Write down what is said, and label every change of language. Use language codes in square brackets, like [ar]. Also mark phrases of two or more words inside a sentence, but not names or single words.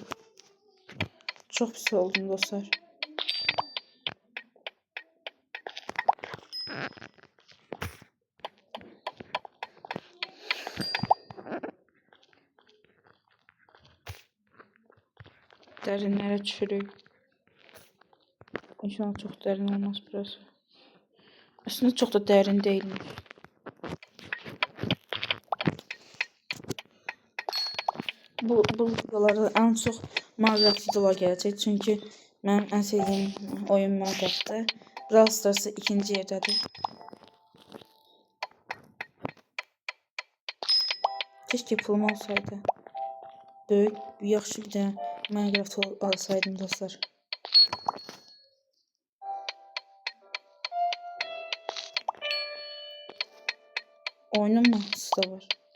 [az] Çox pis oldum dostlar. Dərinlərə düşürük. İnşallah çox dərin olmaz burası. [tr] Aslında çok da derin değilmiş. Bu videolarda en çok Minecraft videolar gelecek çünkü benim en sevdiğim oyun Minecraft'ta. Brawl Stars'ı ikinci yerdedir. Keşke pulum olsaydı. [az] Böyük, yaxşı bir dənə Minecraft alsaydım dostlar. [tr] Oyunun mahsusu da var.